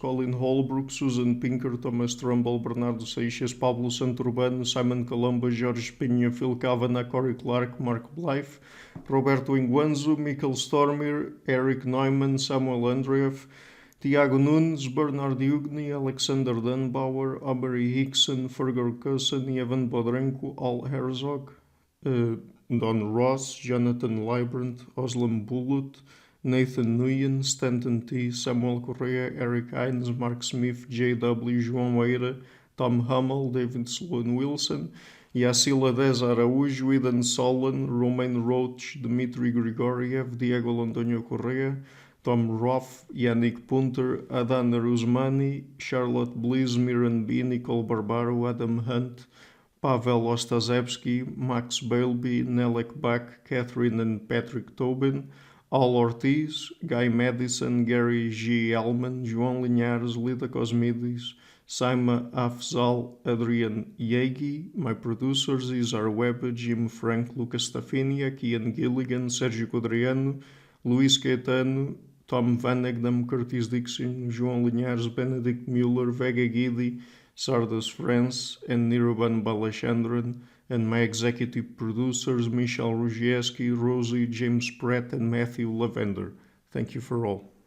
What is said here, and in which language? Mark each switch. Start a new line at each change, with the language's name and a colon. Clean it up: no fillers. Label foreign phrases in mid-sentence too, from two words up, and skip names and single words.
English: Colin Holbrook, Susan Pinker, Thomas Trumbull, Bernardo Seixas, Pablo Santurbano, Simon Colombo, Jorge Pinha, Phil Kavanagh, Corey Clark, Mark Blythe, Roberto Inguanzo, Mikkel Stormir, Eric Neumann, Samuel Andreev, Tiago Nunes, Bernard Ugni, Alexander Dunbauer, Aubrey Hickson, Fergal Cousin, Evan Bodrenko, Al Herzog, Don Ross, Jonathan Librand, Oslam Bullitt, Nathan Nguyen, Stanton T, Samuel Correa, Eric Hines, Mark Smith, J.W. João Meira, Tom Hummel, David Sloan Wilson, Yacila Dez Araújo, Eden Solon, Romain Roach, Dmitry Grigoriev, Diego Antonio Correa, Tom Roth, Yannick Punter, Adana Rusmani, Charlotte Bliss, Miran B, Nicole Barbaro, Adam Hunt, Pavel Ostazewski, Max Bailby, Nelek Bach, Catherine and Patrick Tobin, Al Ortiz, Guy Madison, Gary G. Elman, João Linhares, Lida Cosmides, Saima Afzal, Adrian Yegi. My producers is Izar Webber, Jim Frank, Lucas Stafiniak, Ian Gilligan, Sergio Codriano, Luís Caetano, Tom Van Egdam, Curtis Dixon, João Linhares, Benedict Mueller, Vega Guidi, Sardas France, and Niruban Balachandran, and my executive producers Michal Ruzieski, Rosie, James Pratt, and Matthew Lavender. Thank you for all.